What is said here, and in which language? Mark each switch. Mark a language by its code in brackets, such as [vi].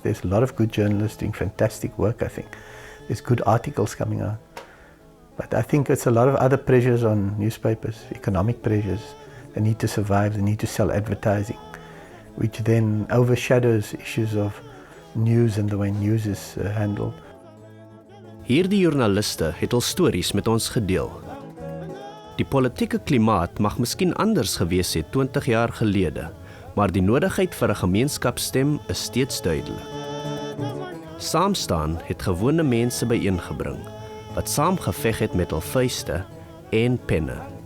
[en] There's a lot of good journalists doing fantastic work, I think. There's good articles coming out. But I think it's a lot of other pressures on newspapers, economic pressures. They need to survive, they need to sell advertising, which then overshadows issues of news and the way news is handled. [af] Hierdie joernaliste het al stories met ons gedeel. Die politieke klimaat mag miskien anders gewees het 20 jaar gelede, maar die nodigheid vir 'n gemeenskapsstem is steeds duidelik. Saamstaan het gewone mense byeengebring, wat saamgeveg het met hul vuiste en penne.